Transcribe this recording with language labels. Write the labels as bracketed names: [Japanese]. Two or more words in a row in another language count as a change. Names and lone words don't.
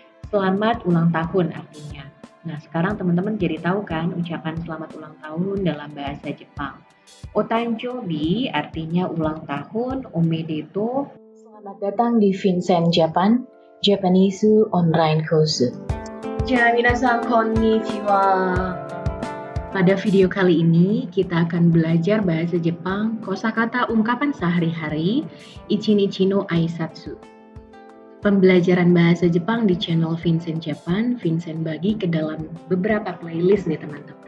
[Indonesian] Selamat ulang tahun artinya. Nah, sekarang teman-teman jadi tahu kan ucapan selamat ulang tahun dalam bahasa Jepang. Otanjobi artinya ulang tahun, omedetou. Selamat datang di Vincent Japan, Japanese Online Course. [Japanese] 皆さんこんにちは. [Indonesian] Pada video kali ini, kita akan belajar bahasa Jepang, kosakata ungkapan sehari-hari, [Japanese] 一日の挨拶. [Indonesian] Pembelajaran bahasa Jepang di channel Vincent Japan, Vincent bagi ke dalam beberapa playlist nih teman-teman.